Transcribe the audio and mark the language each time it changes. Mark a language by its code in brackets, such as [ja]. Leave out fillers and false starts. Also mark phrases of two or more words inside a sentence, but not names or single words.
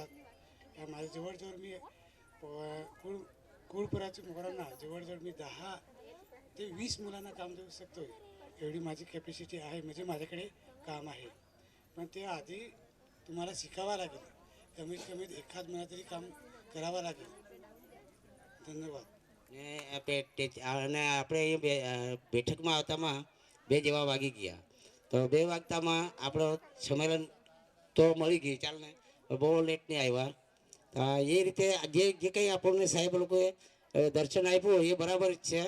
[mr] या माझ्या जवळजवळ मी कुळपुराच्या मुलांना जवळजवळ मी 10 ते 20 मुलांना काम देऊ शकतो. एवढी माझी कॅपॅसिटी आहे. म्हणजे माझ्याकडे काम आहे. पण ते आधी तुम्हाला शिकावं लागेल. कमीत कमी एखाद महिना तरी काम करावं लागेल. [gu] ધન્યવાદ. અને આપણે એ બેઠકમાં આવતામાં 2 જેવા વાગી ગયા. તો 2 વાગતામાં આપણો સંમેલન તો મળી ગયું, ચાલ ને બહુ લેટ નહીં આવ્યા. એ રીતે જે કંઈ આપણને સાહેબ લોકોએ દર્શન આપ્યું એ બરાબર જ છે.